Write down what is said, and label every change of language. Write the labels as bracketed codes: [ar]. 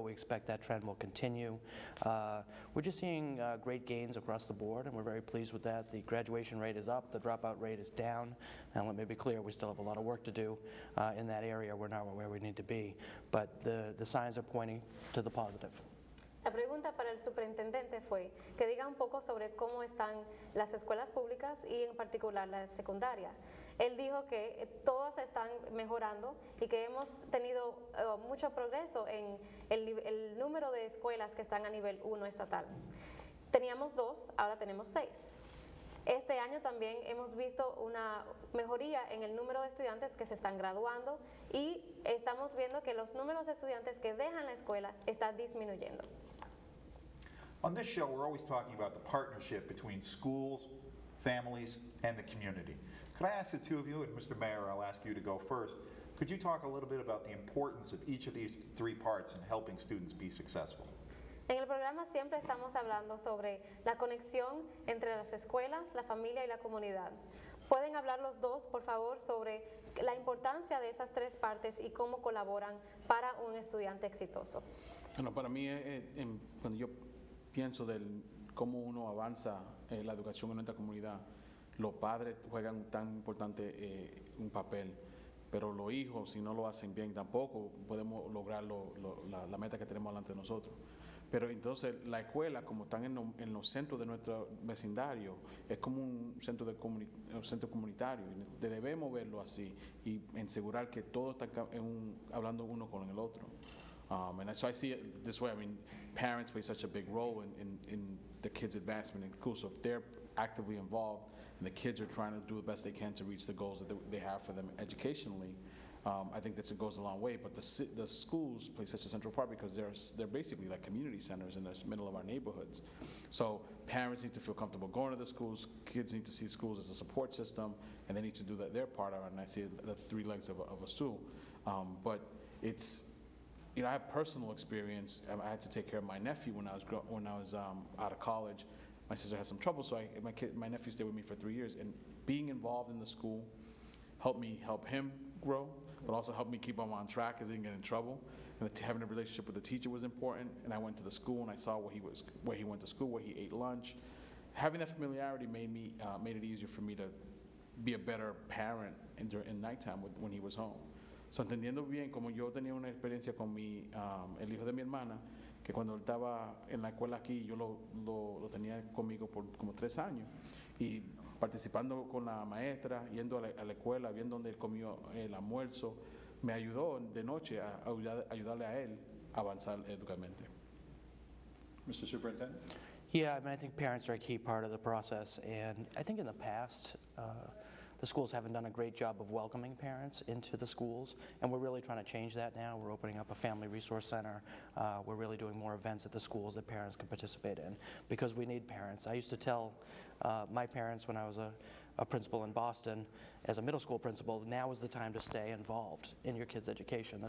[en] We expect that trend will continue. We're just seeing great gains across the board, and we're very pleased with that. The graduation rate is up, the dropout rate is down, and let me be clear, we still have a lot of work to do in that area. We're not where we need to be, but the signs are pointing to the positive. [es] La pregunta para el superintendente fue que diga un poco sobre cómo están las escuelas públicas y en particular la secundaria. Él dijo que todas están mejorando y que hemos tenido mucho progreso en el número de escuelas que están a nivel 1 estatal. Teníamos 2, ahora tenemos 6. Este año también hemos visto una mejoría en el número de estudiantes que se están graduando y estamos viendo que los números de estudiantes que dejan la escuela están disminuyendo. [en] On this show, we're always talking about the partnership between schools, families, and the community. Could I ask the two of you, and Mr. Mayor, I'll ask you to go first, could you talk a little bit about the importance of each of these three parts in helping students be successful? [es] En el programa siempre estamos hablando sobre la conexión entre las escuelas, la familia y la comunidad. ¿Pueden hablar los dos, por favor, sobre la importancia de esas tres partes y cómo colaboran para un estudiante exitoso? Bueno, para mí, cuando yo pienso de cómo uno avanza la educación en nuestra comunidad, los padres juegan tan importante un papel, pero los hijos, si no lo hacen bien, tampoco podemos lograr la meta que tenemos delante de nosotros. Pero entonces la escuela, como están en los centros de nuestro vecindario, es como un centro comunitario. Debemos verlo así y asegurar que todos están hablando uno con el otro. [en] And so I see it this way. I mean, parents play such a big role in the kids' advancement in school. So if they're actively involved and the kids are trying to do the best they can to reach the goals that they have for them educationally, I think that it goes a long way. But the schools play such a central part because they're basically like community centers in the middle of our neighborhoods. So parents need to feel comfortable going to the schools. Kids need to see schools as a support system, and they need to do their part of it. And I see the three legs of a stool. But it's, you know, I have personal experience. I had to take care of my nephew when I was out of college. My sister had some trouble, so my nephew stayed with me for 3 years. And being involved in the school helped me help him grow, but also helped me keep him on track because he didn't get in trouble. And having a relationship with the teacher was important. And I went to the school and I saw where he went to school, where he ate lunch. Having that familiarity made it easier for me to be a better parent in nighttime when he was home. [es] So, entendiendo bien, como yo tenía una experiencia con el hijo de mi hermana, que cuando él estaba en la escuela aquí, yo lo tenía conmigo por como 3 años, y participando con la maestra, yendo a la escuela, viendo dónde él comió el almuerzo, me ayudó de noche a ayudarle a él a avanzar educativamente. [en] Mr. Superintendent? Yeah, I mean, I think parents are a key part of the process, and I think in the past, the schools haven't done a great job of welcoming parents into the schools, and we're really trying to change that now. We're opening up a family resource center. We're really doing more events at the schools that parents can participate in because we need parents. I used to tell my parents when I was a principal in Boston, as a middle school principal, now is the time to stay involved in your kids' education.